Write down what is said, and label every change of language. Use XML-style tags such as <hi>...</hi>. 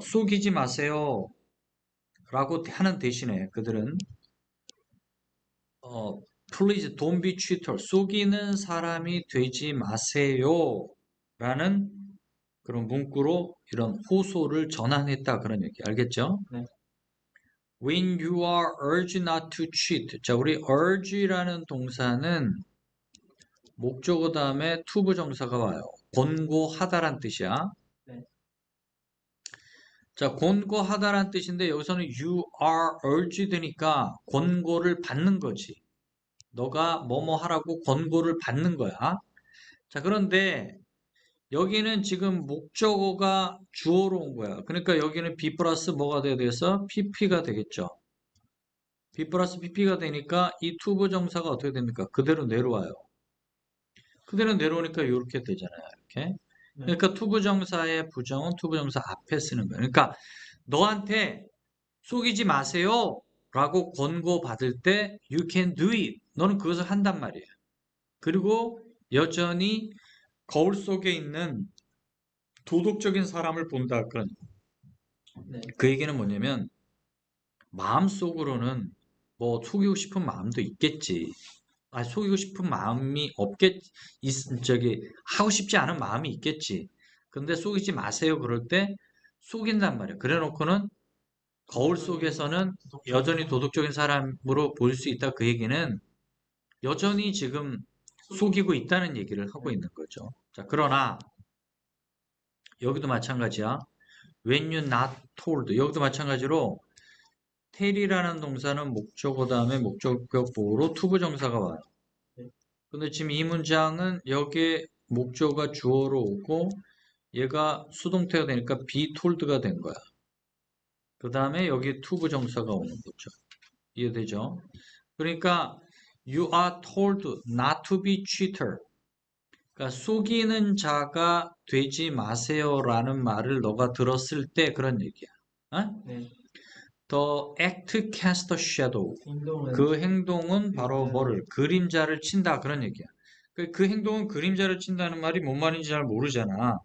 <ko>속이지 마세요. 라고 하는 대신에 그들은</ko> <en>please don't be cheater.</en> <ko>속이는 사람이 되지 마세요. 라는 그런 문구로 이런 호소를 전환했다. 그런 얘기. 알겠죠? 네.</ko> <en>When you are urged not to cheat.</en> <ko>자, 우리 urge라는 동사는 목적어 다음에 to 부정사가 와요. 권고하다란 뜻이야. 네. 자, 권고하다란 뜻인데 여기서는 you are urged니까 권고를 받는 거지. 너가 뭐뭐 하라고 권고를 받는 거야. 자, 그런데 여기는 지금 목적어가 주어로 온 거야. 그러니까 여기는 be 플러스 뭐가 돼야 돼서 pp가 되겠죠. be 플러스 pp가 되니까 이 to 부정사가 어떻게 됩니까? 그대로 내려와요. 그대로 내려오니까 이렇게 되잖아요. 이렇게. 네. 그러니까 to 부정사의 부정은 to 부정사 앞에 쓰는 거예요. 그러니까 너한테 속이지 마세요. 라고 권고받을 때</ko> <en>you can do it.</en> <ko>너는 그것을 한단 말이에요. 그리고 여전히 거울 속에 있는 도덕적인 사람을 본다. 그런 네. 그 얘기는 뭐냐면 마음속으로는 뭐 속이고 싶은 마음도 있겠지. 속이고 싶은 마음이 저기 하고 싶지 않은 마음이 있겠지. 근데 속이지 마세요. 그럴 때 속인단 말이야. 그래 놓고는 거울 속에서는 여전히 도덕적인 사람으로 보일 수 있다. 그 얘기는 여전히 지금 속이고 있다는 얘기를 하고 있는 거죠. 자, 그러나 여기도 마찬가지야.</ko> <en>When you not told.</en> <ko>여기도 마찬가지로 tell이라는 동사는 목적어 다음에 목적격 보호로 to 부정사가 와요. 근데 지금 이 문장은 여기에 목적어가 주어로 오고 얘가 수동태가 되니까 be told가 된 거야. 그 다음에 여기 to 부정사가 오는 거죠. 이해되죠? 그러니까</ko> <en>you are told not to be cheater.</en> <ko>그러니까 속이는 자가 되지 마세요라는 말을 너가 들었을 때 그런 얘기야. 어? 네.</ko> <en>The act cast a shadow.</en> <ko>행동은 그 행동은 바로 그림자를- 뭐를? 그림자를 친다. 그런 얘기야. 그 행동은 그림자를 친다는 말이 뭔 말인지 잘 모르잖아.</ko>